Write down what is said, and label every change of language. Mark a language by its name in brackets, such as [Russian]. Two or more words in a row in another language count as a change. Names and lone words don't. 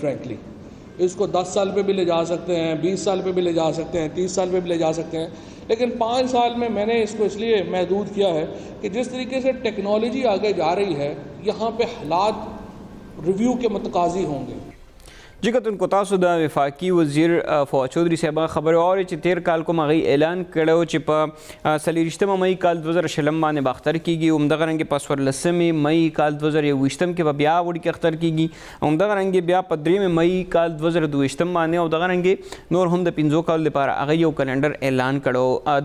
[Urdu] فرینکلی اس کو 10 سال پہ بھی لے جا سکتے ہیں، 20 سال پہ بھی لے جا سکتے ہیں، 30 سال پہ بھی لے جا سکتے ہیں. لیکن 5 سال میں میں نے اس کو اس لیے محدود کیا ہے کہ جس طریقے سے ٹیکنالوجی آگے جا رہی ہے یہاں پہ حالات ریویو کے متقاضی ہوں گے. [Pashto] جي کتونکو تاسو د وفاقي وزیر فواد چودھری صاحب خبره اوري چې تیر کال کوم هغه اعلان کړو چې په 23 مئی کال 2020 باندې به اختر کیږي. همدغه رنګ په 14 مئی کال 2020 کې به بیا وړي کې اختر کیږي. همدغه رنګ بیا په 3 مئی کال 2022 باندې او دغه رنګ نور هم د 15 کال لپاره هغه یو کلندر اعلان کړو.